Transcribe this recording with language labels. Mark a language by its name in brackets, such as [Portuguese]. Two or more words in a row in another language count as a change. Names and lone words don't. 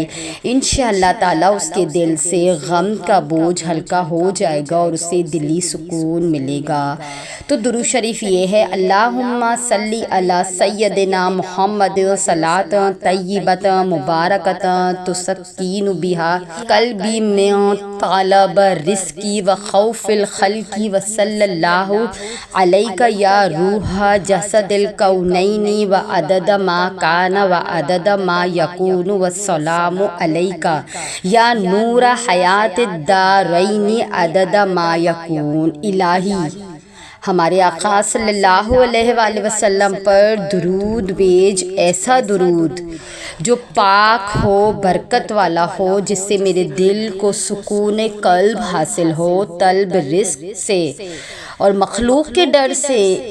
[Arabic] انشاءاللہ تعالی [Urdu] اس کے دل سے غم کا بوجھ ہلکا ہو جائے گا اور اسے دلی سکون ملے گا۔ [Arabic] تو درود شریف یہ ہے، اللہم صلی علی سیدنا محمد صلاۃ طیبۃ مبارکۃ تسکین بہا قلبی من طلب رزقی و خوف الخلق و صلی اللہ علیک یا روح جسد الکونین و عدد ما کان و عدد ما یکون والسلام علیک یا نور حیات الدارین عدد ما یکون۔ [Urdu] الہی ہمارے آقا [Arabic] صلی اللہ علیہ وآلہ وسلم [Urdu] پر درود بھیج، ایسا درود جو پاک ہو، برکت والا ہو، جس سے میرے دل کو سکون قلب حاصل ہو، طلب رزق سے اور مخلوق کے ڈر سے